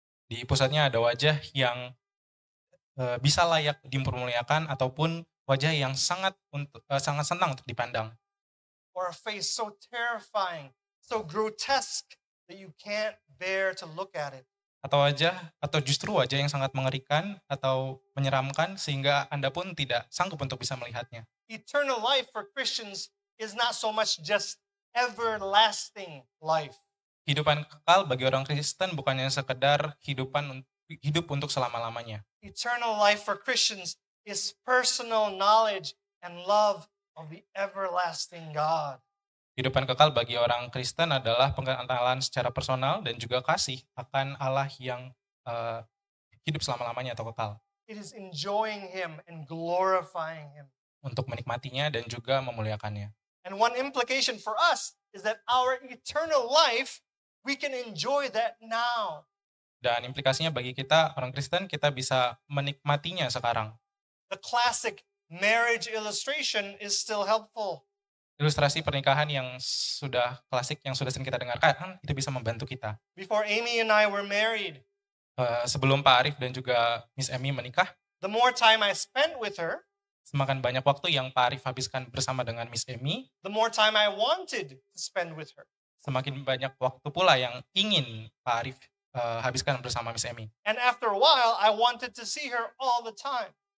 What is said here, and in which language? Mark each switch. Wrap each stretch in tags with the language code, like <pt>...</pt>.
<id>Di pusatnya ada wajah yang bisa layak dipermuliakan ataupun wajah yang sangat senang untuk dipandang.</id> <en>or a face so terrifying, so grotesque that you can't bear to look at it.</en> <id>Atau justru wajah yang sangat mengerikan atau menyeramkan sehingga Anda pun tidak sanggup untuk bisa melihatnya.</id> <en>Eternal life for Christians is not so much just everlasting life.</en> <id>Kehidupan kekal bagi orang Kristen bukannya sekedar hidup untuk selama-lamanya.</id> <en>Eternal life for Christians is personal knowledge and love of the everlasting God.</en> <id>Kehidupan kekal bagi orang Kristen adalah pengenalan secara personal dan juga kasih akan Allah yang hidup selama-lamanya atau kekal.</id> <en>It is enjoying Him and glorifying Him.</en> <id>Untuk menikmatinya dan juga memuliakannya.</id> <en>And one implication for us is that our eternal life, we can enjoy that now.</en> <id>Dan implikasinya bagi kita, orang Kristen, kita bisa menikmatinya sekarang.</id> <en>The classic marriage illustration is still helpful.</en> <id>Ilustrasi pernikahan yang sudah klasik, yang sudah sering kita dengarkan, itu bisa membantu kita.</id> <en>Before Amy and I were married,</en> <id>Sebelum Pak Arif dan juga Miss Amy menikah,</id> <en>the more time I spent with her,</en> <id>semakin banyak waktu yang Pak Arif habiskan bersama dengan Miss Amy,</id> <en>the more time I wanted to spend with her.</en> <id>semakin banyak waktu pula yang ingin Pak Arif habiskan bersama Miss Amy.</id> <en>And after a while, I wanted to see her all the time.</en>